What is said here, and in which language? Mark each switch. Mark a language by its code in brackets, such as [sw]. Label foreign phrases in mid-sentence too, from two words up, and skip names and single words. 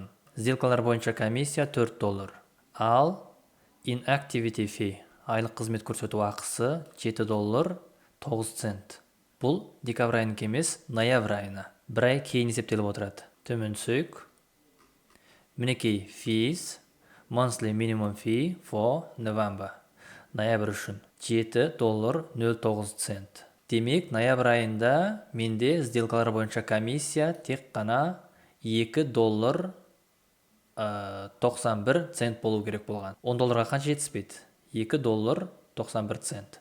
[kk] Сделкалар бойынша комиссия 4 доллар. Ал [en] inactivity fee, [kk] айлық қызмет көрсету ақысы 7 доллар 9 цент. Бұл декабрь айының емес, ноябрь айына. Бір ай кейін есептеліп отырады. Төмен түсейік. Мінекей [en] fees, monthly minimum fee for November. [kk] Ноябрь үшін 7 доллар 09 цент. Демек, ноябрь айында менде сделкалар бойынша комиссия тек қана 2 доллар 91 цент болу керек болған. 10 долларға қанша жетіспейді? 2 доллар 91 цент.